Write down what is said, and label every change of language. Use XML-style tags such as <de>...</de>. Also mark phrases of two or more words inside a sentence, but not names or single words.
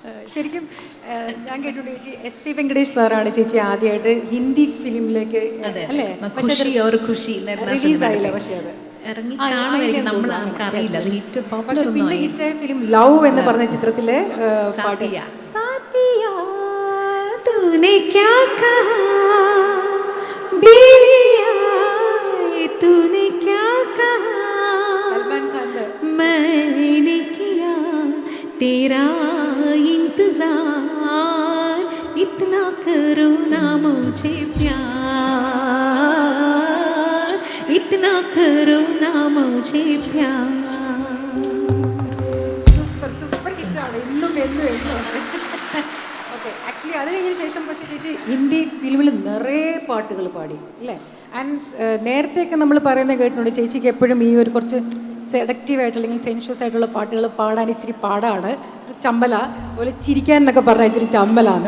<ml>ശരിക്കും ഞാൻ കേട്ടിട്ടുണ്ട് ചേച്ചി SP വെങ്കടേഷ് സാറാണ് ചേച്ചി ആദ്യമായിട്ട് ഹിന്ദി ഫിലിമിലേക്ക് അല്ലേ റിലീസ് ആയില്ല പക്ഷേ അത് ഇറങ്ങി കാണുമായിരിക്കും, നമ്മൾ അറിയില്ല. അത്</ml> <en>hit popular</en> <ml>പക്ഷെ പിന്നെ ഹിറ്റായ ഫിലിം ലവ് എന്ന് പറഞ്ഞ ചിത്രത്തിലെ പാട്ട്</ml> <hi>साथिया तूने क्या कहा बेलिया तूने क्या कहा</hi> <ml>സൽമാൻ ഖാന്റെ</ml> <hi>मैंने किया तेरा इंतजार इतना करो ना मुझे प्यार इतना करो ना मुझे प्यार</hi> <en>super hit ആണ്</en> <ml>ഇന്നും എന്നും ഓക്കെ. ആക്ച്വലി അത് കഴിഞ്ഞതിന് ശേഷം പക്ഷേ ചേച്ചി ഹിന്ദി ഫിലിമിൽ നിറയെ പാട്ടുകൾ പാടി അല്ലേ? ആൻഡ് നേരത്തെയൊക്കെ നമ്മൾ പറയുന്നത് കേട്ടിട്ടുണ്ട് ചേച്ചിക്ക് എപ്പോഴും ഈ ഒരു കുറച്ച് സെഡക്റ്റീവായിട്ട് അല്ലെങ്കിൽ സെൻഷ്വസ് ആയിട്ടുള്ള പാട്ടുകൾ പാടാൻ ഇച്ചിരി പാടാണ്, ചമ്മല അതുപോലെ ചിരിക്കാൻ എന്നൊക്കെ പറഞ്ഞാൽ ഇച്ചിരി ചമ്മലാണ്.</ml>